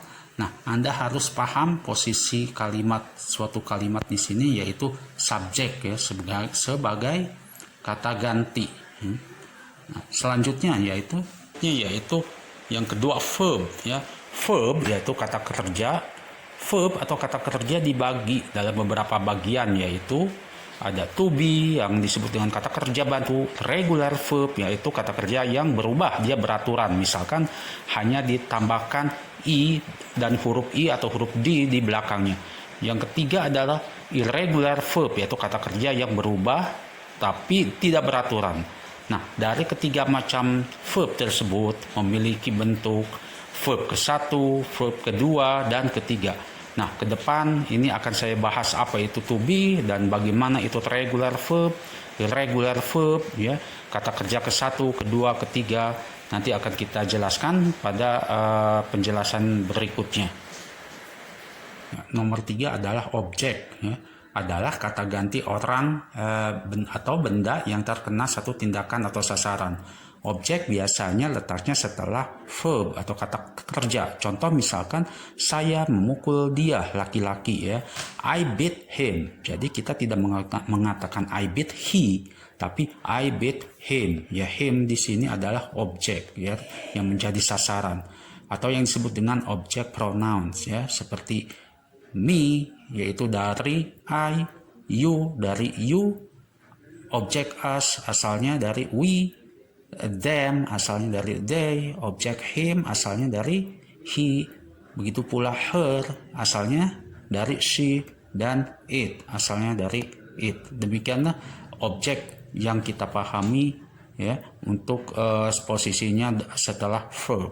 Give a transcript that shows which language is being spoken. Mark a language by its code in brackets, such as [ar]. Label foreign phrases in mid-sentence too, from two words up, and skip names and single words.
[id] Nah, Anda harus paham posisi kalimat, suatu kalimat di sini yaitu subjek ya, sebagai kata ganti. Nah, selanjutnya yaitu yang kedua verb ya. Verb yaitu kata kerja. Verb atau kata kerja dibagi dalam beberapa bagian, yaitu ada [en] to be [id] yang disebut dengan kata kerja bantu, [en] regular verb [id] yaitu kata kerja yang berubah, dia beraturan, misalkan hanya ditambahkan i dan huruf i atau huruf d di belakangnya. Yang ketiga adalah [en] irregular verb [id] yaitu kata kerja yang berubah tapi tidak beraturan. Nah, dari ketiga macam verb tersebut memiliki bentuk verb ke-1, verb kedua, dan ketiga. Nah, ke depan ini akan saya bahas apa itu [en] to be [id] dan bagaimana itu [en] regular verb, irregular verb, [id] ya, kata kerja ke-1, kedua, ketiga. Nanti akan kita jelaskan pada penjelasan berikutnya. Ya, nomor 3 adalah objek, ya, adalah kata ganti orang atau benda yang terkena satu tindakan atau sasaran. Objek biasanya letaknya setelah verb atau kata kerja. Contoh misalkan saya memukul dia, laki-laki, ya. [en] I beat him. [id] Jadi kita tidak mengatakan [en] I beat he, [id] tapi [en] I beat him. [id] Ya, him di sini adalah objek, ya, yang menjadi sasaran atau yang disebut dengan objek pronouns, ya, seperti me yaitu dari I, you dari you, objek us asalnya dari we, them asalnya dari they, objek him asalnya dari he, begitu pula her asalnya dari she, dan it asalnya dari it. Demikianlah objek yang kita pahami, ya, untuk posisinya setelah verb.